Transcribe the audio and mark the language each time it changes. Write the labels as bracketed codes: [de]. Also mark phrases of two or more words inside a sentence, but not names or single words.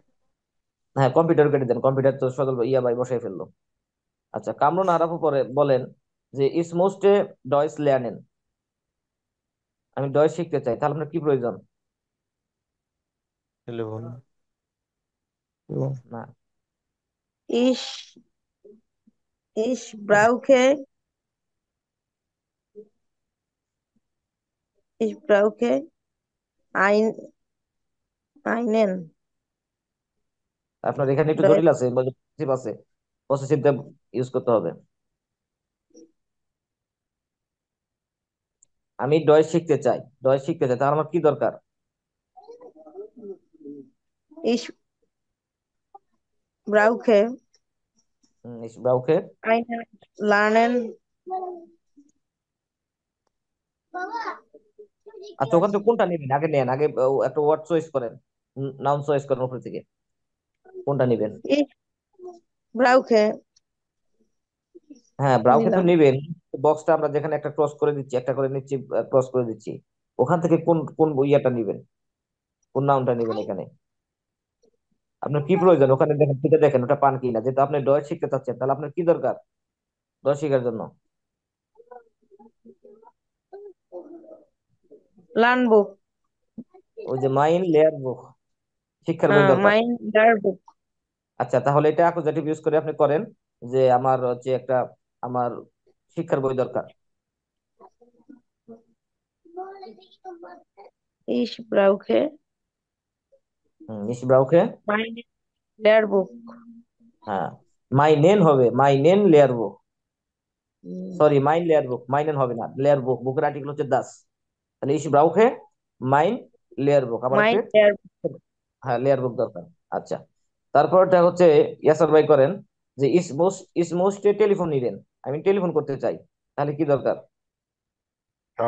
[bn] হ্যাঁ কম্পিউটার কেটে দেন, কম্পিউটার তো সদল ইয়া ভাই বসাই ফেললো। আচ্ছা, কামরুন আরাফু পরে বলেন যে [de] ich möchte Deutsch lernen, [bn] আমি ডয়েস শিখতে চাই, তাহলে আপনার কি প্রয়োজন? টেলিফোন। না, [de] Ich, ich brauche, ich brauche ein, einen [bn] আপনার এখানে একটু Deutsch. জটিল আছে, পসেসিভ আছে, পসেসিভটা ইউজ করতে হবে। আমি ডয়েস শিখতে চাই, ডয়েস শিখতে চাই, তাহলে আমার কি দরকার? [de] Ich brauche ich brauche, einen Lernen. [bn] আচ্ছা ওখান থেকে কোনটা নেবেন আগে নেন, আগে একটা ওয়ার্ড চয়েস করেন, নাউন চয়েস করেন উপর থেকে, কোনটা নেবেন? [de] Ich brauche [bn] হ্যাঁ ব্রাউকে তো নিলাম। নেবেন, বক্সটা আমরা যেখানে একটা ক্রস করে দিচ্ছি, একটা করে নিচ্ছি, ক্রস করে দিচ্ছি, ওখান থেকে কোন কোন ইয়েটা নেবেন, কোন নাউনটা নেবেন এখানে? আপনার কি প্রয়োজন ওখানে দেখেন, ঠিক দেখেন ওটা পান কিনা, যেহেতু আপনি ডয়েট শিখতে চাচ্ছেন, তাহলে আপনার কি দরকার ডয়েট শেখার জন্য? Lernbuch. ওই যে [de] mein Lehrbuch, [bn] শিক্ষার বই দরকার। [de] Mein Lehrbuch. [bn] আচ্ছা, তাহলে এটা অ্যাকুজেটিভ ইউজ করে আপনি করেন যে আমার হচ্ছে একটা, আমার শিক্ষার বই দরকার। [de] Ich brauche ich brauche, mein Lehrbuch. [bn] হ্যাঁ মাই নেন হবে, [de] meinen Lehrbuch, [bn] হুম, সরি [de] mein Lehrbuch, [bn] মাইনেন হবে না, লেয়ার বুক, বুকের আর্টিকেল হচ্ছে দাস, তাহলে [de] ich brauche mein Lehrbuch, [bn] আবার mein একটা, Lehrbuch. হ্যাঁ লেয়ার বুক দরকার। আচ্ছা, তারপরটা হচ্ছে ইয়াসার ভাই করেন যে [de] ich möchte telefonieren [bn] নিলেন, আমি টেলিফোন করতে চাই, তাহলে কি দরকার?